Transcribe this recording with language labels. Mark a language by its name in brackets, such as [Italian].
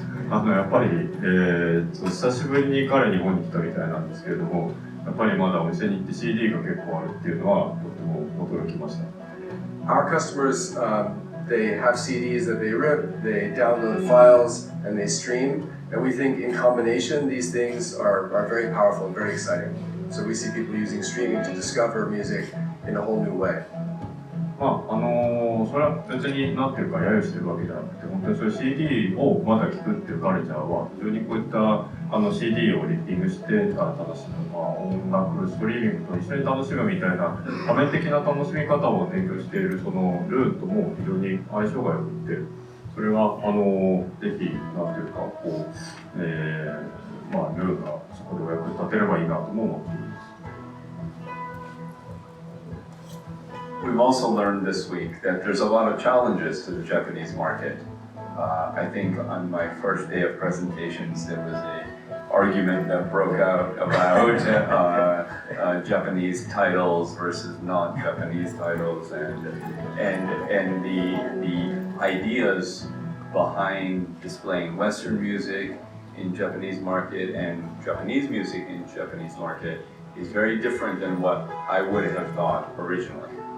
[Japanese] やっぱり、久しぶりに彼日本に来たみたいなんですけれども、やっぱりまだお店に行って CD が結構あるっていうのはとても驚きました。 [English] Our customers, they have CDs that they rip, they download files, and they stream. And we think in combination, these things are very powerful and very exciting. So we see people using streaming to discover music in a whole new way. [Japanese] それは別になんていうか揶揄してるわけじゃなくて、本当にそういう CD をまだ聴くっていうカルチャーは非常にこういったCD をリッピングして楽しむ、音楽ストリーミングと一緒に楽しむみたいな多面的な楽しみ方を提供しているそのルーンとも非常に相性が良くて、それはぜひなんていうかこう、ルーンがそこでお役に立てればいいなとも思っています。 [English] We've also learned this week that there's a lot of challenges to the Japanese market. I think on my first day of presentations, there was an argument that broke out about Japanese titles versus non-Japanese titles, and the ideas behind displaying Western music in Japanese market and Japanese music in Japanese market is very different than what I would have thought originally.